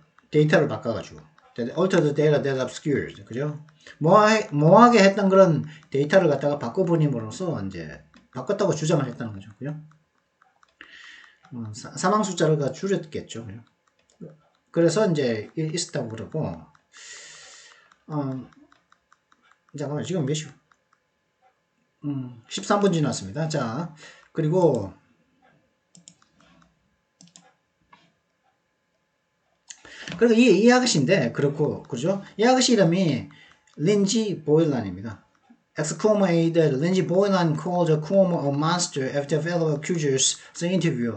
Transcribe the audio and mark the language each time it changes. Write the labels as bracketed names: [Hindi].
[Korean] 데이터를 바꿔가지고 [English] alter the data that obscured, [Korean] 그죠? 모호하게 했던 그런 데이터를 갖다가 바꿔버림으로써 이제 바꿨다고 주장을 했다는 거죠, 그죠? 사망 숫자를 줄였겠죠. 그래서 이제 있었다고 그러고, 잠깐만요. 지금 몇 시? 13분 지났습니다. 자, 그리고 이 아가씨인데, 그죠? 이 아가씨 이름이 린지 보일란입니다. [English] Ex-Cuomo aide Lindsey Boylan called Cuomo a monster after fellow accusers the interview.